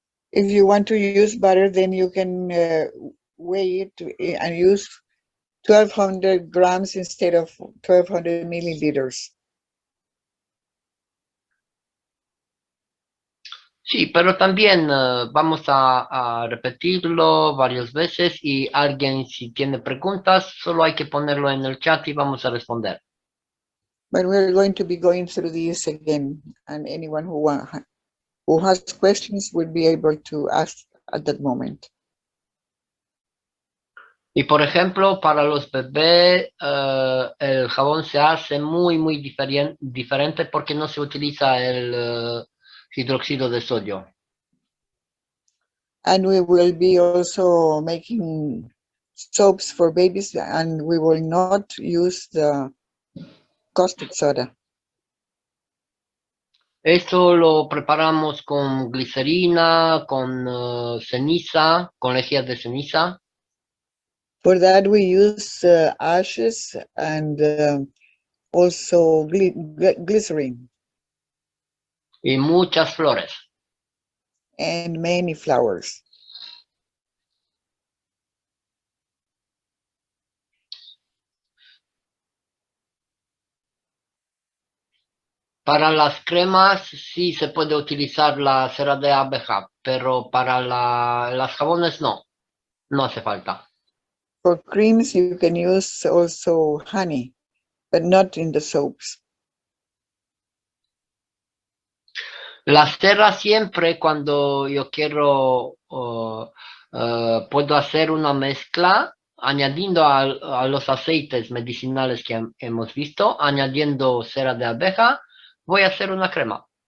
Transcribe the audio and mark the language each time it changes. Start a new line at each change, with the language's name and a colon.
English: If you want to use butter, then you can weigh it and use 1200 grams instead of 1200 milliliters.
Spanish: Sí, pero también vamos a repetirlo varias veces y alguien si tiene preguntas, solo hay que ponerlo en el chat y vamos a responder.
English: But we're going to be going through these again, and anyone who has questions will be able to ask at that moment.
Spanish: Y por ejemplo, para los bebés, el jabón se hace muy diferente porque no se utiliza el hidróxido de sodio.
English: And we will be also making soaps for babies, and we will not use the caustic soda.
Spanish: Esto lo preparamos con glicerina, con ceniza, con lejía de ceniza.
English: For that, we use ashes and also glycerin
Spanish: Y muchas flores.
English: and many flowers.
Spanish: Para las cremas sí se puede utilizar la cera de abeja, pero para las jabones no hace falta.
English: For creams, you can use also honey, but not in the soaps.
Spanish: La cera siempre cuando yo quiero, puedo hacer una mezcla añadiendo a los aceites medicinales que hemos visto, añadiendo cera de abeja, voy a hacer una crema.